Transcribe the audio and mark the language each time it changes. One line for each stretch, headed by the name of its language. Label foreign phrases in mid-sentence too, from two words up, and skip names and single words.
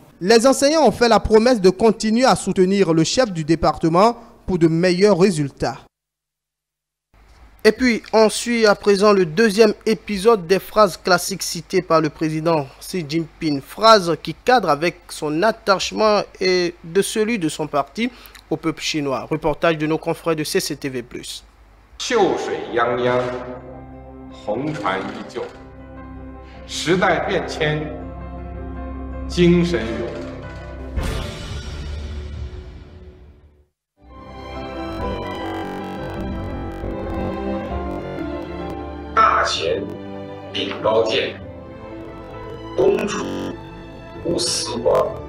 French: Les enseignants ont fait la promesse de continuer à soutenir le chef du département pour de meilleurs résultats. Et puis, on suit à présent le deuxième épisode des phrases classiques citées par le président Xi Jinping. Phrases qui cadrent avec son attachement et de celui de son parti au peuple chinois. Reportage de nos confrères de CCTV+.
Chinese: 秀水泱泱，红船依旧，时代变迁，精神永恒。大贤秉高见，公主无私光。